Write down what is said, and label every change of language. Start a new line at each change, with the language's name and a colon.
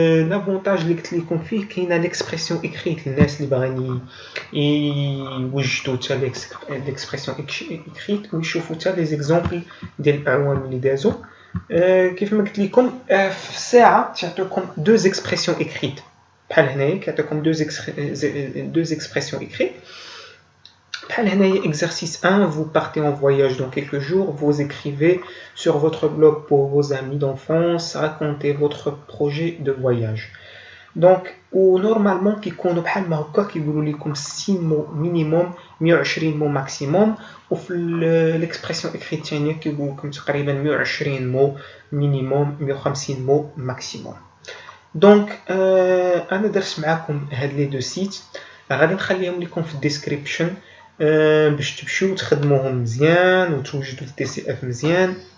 Arabic: لافونتاج اللي قلت لكم فيه كاينه ليكسبرسيون ايكريت للناس اللي باغيين يوجدوا حتى ليكسبرسيون ايكريت ويشوفوا حتى لي زيكزامبل ديال الاعوام اللي دازوا. كيف ما قلت لكم في ساعه تعطيكم 2 اكسبرسيون ايكريت. بحال هنايا كيعطيكم
French: deux expressions écrites.
Arabic: بحال هنايا
French: exercice 1, vous partez en voyage dans quelques jours, vous écrivez sur votre blog pour vos amis d'enfance, racontez votre projet de voyage.
Arabic: دونك ونورمالمون كيكونوا بحال ما هكا كيقولوا لكم 6 مو مينيموم 120 مو ماكسيموم وفي ليكسبرسيون اكريت الثانيه كيقول لكم تقريبا 120 مو مينيموم 150 مو ماكسيموم. دونك انا درت معكم هاد لي دو سيت غادي نخليهم لكم في الديسكريبشن باش تمشيو تخدموهم مزيان وتوجدوا التي سي اف مزيان.